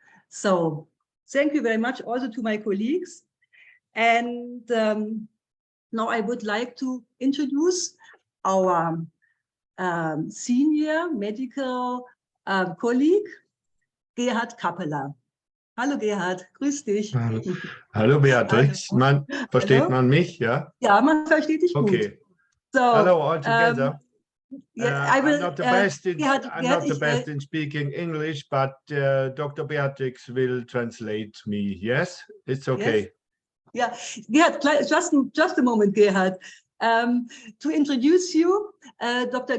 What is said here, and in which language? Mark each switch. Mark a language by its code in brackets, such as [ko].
[en] So thank you very much also to my colleagues. And now I would like to introduce our senior medical colleague, Gerhard Kappeler. [de] Hallo Gerhard, grüß dich. Hallo Beatrix, versteht man mich, ja? Ja, man versteht dich gut. [en] Okay. So, hello all together. I'm not the best in speaking English, but Dr. Beatrix will translate me. Yes, it's okay. Yes. Yeah, Gerhard, just a moment, Gerhard. To introduce you, Dr.